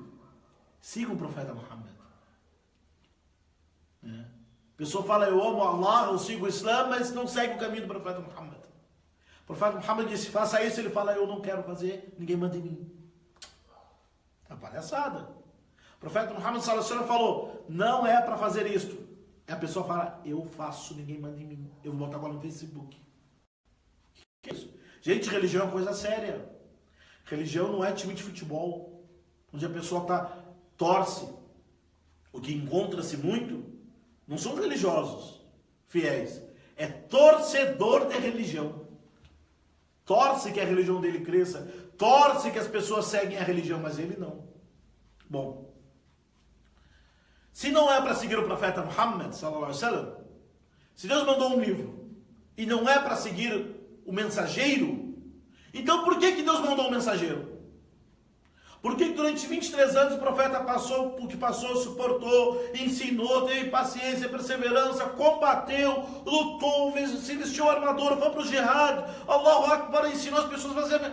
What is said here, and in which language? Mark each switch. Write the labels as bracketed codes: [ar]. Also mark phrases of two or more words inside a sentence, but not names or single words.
[pt] Sigam o profeta Muhammad. A pessoa fala, eu amo Allah, eu sigo o Islã, mas não segue o caminho do profeta Muhammad. O profeta Muhammad disse, faça isso, ele fala, eu não quero fazer, ninguém manda em mim. É uma palhaçada. O profeta Muhammad [ar] صلى الله عليه وسلم [pt] falou, não é para fazer isto. E a pessoa fala, eu faço, ninguém manda em mim. Eu vou botar agora no Facebook. Que é isso? Gente, religião é uma coisa séria. Religião não é time de futebol, onde a pessoa torce. O que encontra-se muito não são religiosos fiéis, é torcedor de religião. Torce que a religião dele cresça, torce que as pessoas seguem a religião, mas ele não. Bom, se não é para seguir o profeta Muhammad [ar] صلى الله عليه وسلم, [pt] se Deus mandou um livro e não é para seguir o mensageiro, então por que Deus mandou um mensageiro? Por que durante 23 anos o profeta passou o que passou, suportou, ensinou, teve paciência, perseverança, combateu, lutou, se vestiu armadura, foi para o jihad, [ar] الله أكبر, [pt] ensinou as pessoas a fazer.